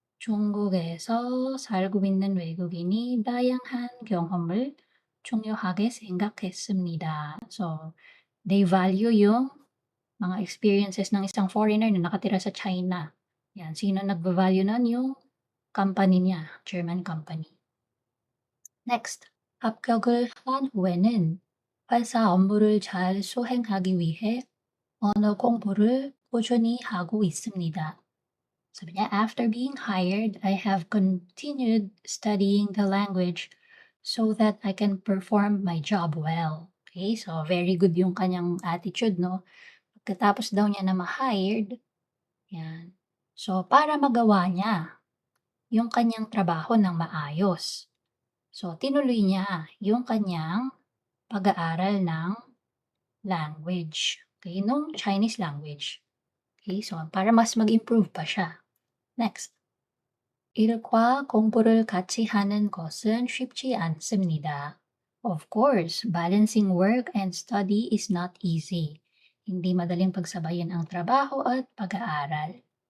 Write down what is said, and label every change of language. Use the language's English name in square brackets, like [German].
[Korean] "중국에서 살고 있는 외국인이 다양한 경험을 중요하게 생각했습니다." [English] So, they value [Filipino] yung mga experiences ng isang foreigner na nakatira sa China. Yan, sino nagva-value nun? Yung company niya, German company. [Korean] Next, 합격을 한 후에는 회사 업무를 잘 수행하기 위해 언어 공부를 꾸준히 하고 있습니다. [Filipino] Sabi niya, [English] after being hired, I have continued studying the language so that I can perform my job well. [Filipino] Okay, so very good yung kanyang attitude, no? Pagkatapos daw niya na ma-hired, yan. So, para magawa niya yung kanyang trabaho ng maayos. So, tinuloy niya yung kanyang pag-aaral ng language. Okay, nung Chinese language. Okay, so para mas mag-improve pa siya. Next. [Korean] 일과 공부를 같이 하는 것은 쉽지 않습니다. [English] Of course, balancing work and study is not easy. [Filipino] Hindi madaling pagsabayin ang trabaho at pag-aaral.